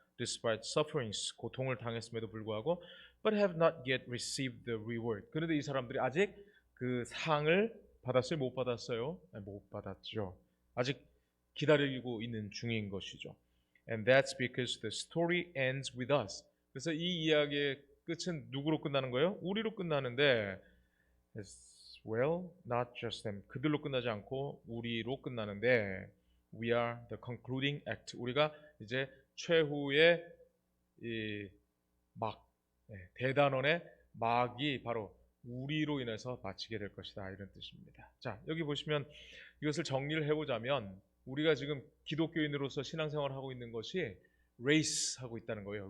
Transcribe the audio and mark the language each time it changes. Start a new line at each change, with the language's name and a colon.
English: Despite sufferings,
Korean: 고통을 당했음에도 불구하고,
English: but have not yet received the reward.
Korean: 그런데 이 사람들이 아직 그 상을 받았어요? 못 받았어요? 못 받았죠. 아직 기다리고 있는 중인 것이죠.
English: And that's because the story ends with us.
Korean: 그래서 이 이야기의 끝은 누구로 끝나는 거예요? 우리로 끝나는데
English: as well, not just them.
Korean: 그들로 끝나지 않고 우리로 끝나는데
English: we are the concluding act.
Korean: 우리가 이제 최후의 이 대단원의 막이 바로 우리로 인해서 마치게 될 것이다, 이런 뜻입니다. 자, 여기 보시면 이것을 정리를 해보자면 우리가 지금 기독교인으로서 신앙생활을 하고 있는 것이 레이스 하고 있다는 거예요.